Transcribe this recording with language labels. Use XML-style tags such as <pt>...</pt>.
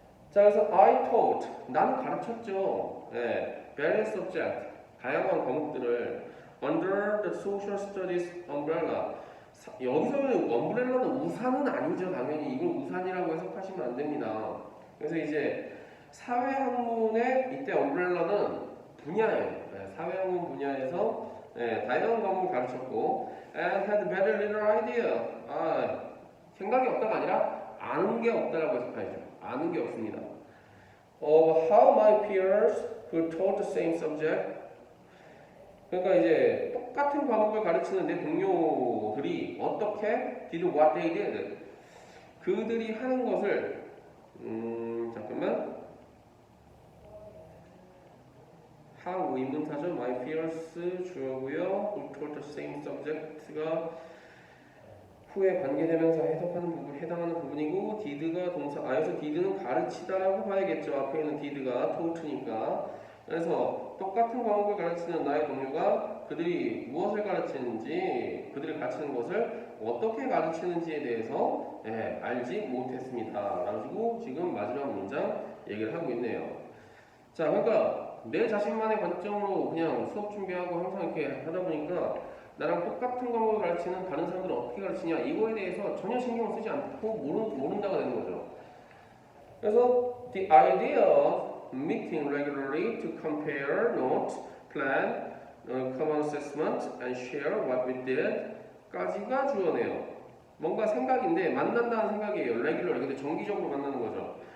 <ko>자, 그래서</ko> <en>I taught</en> <ko>나는 가르쳤죠.</ko> <en>various subject</en> <ko>다양한 과목들을</ko> <en>under the social studies umbrella.</en> <ko>여기서는 umbrel라는 우산은 아니죠. 당연히 이걸 우산이라고 해석하시면 안 됩니다. 그래서 이제 사회학문의 이때 umbrella는 분야예요. 사회학문 분야에서 다양한 과목을 가르쳤고</ko> <en>and had very little idea.</en> <ko>생각이 없다가 아니라 아는 게 없다라고 해석하죠. 아는 게 없습니다.</ko> <en>How my peers who taught the same subject.</en> <ko>그러니까 이제 똑같은 과목을 가르치는 내 동료들이 어떻게</ko> <en>did what they did.</en> <ko>그들이 하는 것을 잠깐만. how 의문사죠.</ko> <en>my peers</en> <ko>주어고요.</ko> <en>who taught the same subject가</en> <ko>후에 관계대명사 해석하는 부분 해당하는 부분이고 did가 동사 여기서 did는 가르치다라고 봐야겠죠. 앞에 있는 did가 taught,니까 그래서 똑같은 과목을 가르치는 나의 동료가 그들이 무엇을 가르치는지 그들이 가르치는 것을 어떻게 가르치는지에 대해서 알지 못했습니다. 라고 지금 마지막 문장 얘기를 하고 있네요. 자, 그러니까 내 자신만의 관점으로 그냥 수업 준비하고 항상 이렇게 하다 보니까 나랑 똑같은 과목을 가르치는 다른 사람들은 어떻게 가르치냐 이거에 대해서 전혀 신경을 쓰지 않고 모른다가 되는 거죠. 그래서</ko> <en>the idea of meeting regularly to compare notes, plan, common assessment, and share what we did</en> <ko>까지가 주어네요. 뭔가 생각인데 만난다는 생각이에요. regular, 근데 정기적으로 만나는 거죠.</ko>